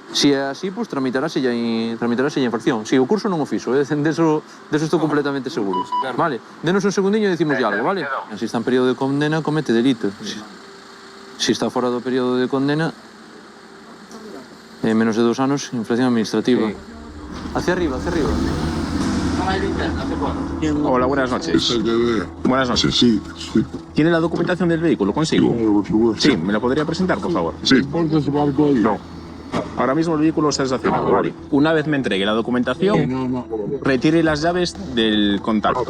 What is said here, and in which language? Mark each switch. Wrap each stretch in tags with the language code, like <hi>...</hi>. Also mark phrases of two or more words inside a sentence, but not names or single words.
<gl>si é así, pois tramitarase a infracción. Si, o curso non o fixo, deso estou completamente seguro. Vale, denos un segundiño e decimos algo, vale? Se está en período de condena, comete delito. Si está fora do período de condena, menos de 2 anos, infracción administrativa.</gl> <es>Hacia arriba, hacia arriba. Hola, buenas noches. Buenas noches. Sí. ¿Tiene la documentación del vehículo consigo? Sí, ¿me la podría presentar, por favor? Sí. No. Ahora mismo el vehículo está estacionado, ¿vale? Una vez me entregue la documentación, retire las llaves del contacto.</es>